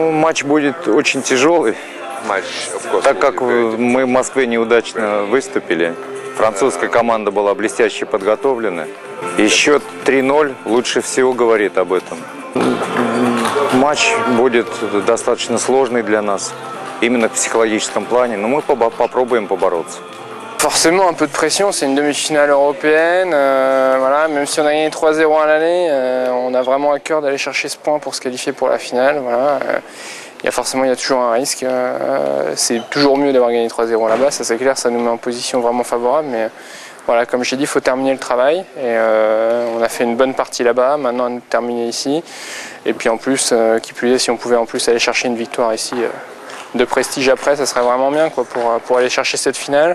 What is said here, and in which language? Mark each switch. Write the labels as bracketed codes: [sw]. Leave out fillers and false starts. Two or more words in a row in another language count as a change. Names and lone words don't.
[ru] Матч будет очень тяжелый, так как мы в Москве неудачно выступили. Французская команда была блестяще подготовлена. И счет 3-0 лучше всего говорит об этом. Матч будет достаточно сложный для нас, именно в психологическом плане, но мы попробуем побороться. [fr] Forcément un peu de pression, c'est une demi-finale européenne, voilà, même si on a gagné 3-0 à l'aller, on a vraiment à cœur d'aller chercher ce point pour se qualifier pour la finale. Voilà. Il y a toujours un risque, c'est toujours mieux d'avoir gagné 3-0 là-bas, ça c'est clair, ça nous met en position vraiment favorable, mais voilà, comme j'ai dit, il faut terminer le travail, et on a fait une bonne partie là-bas, maintenant on terminer ici, et puis en plus, qui plus est, si on pouvait en plus aller chercher une victoire ici de prestige après, ça serait vraiment bien quoi, pour aller chercher cette finale.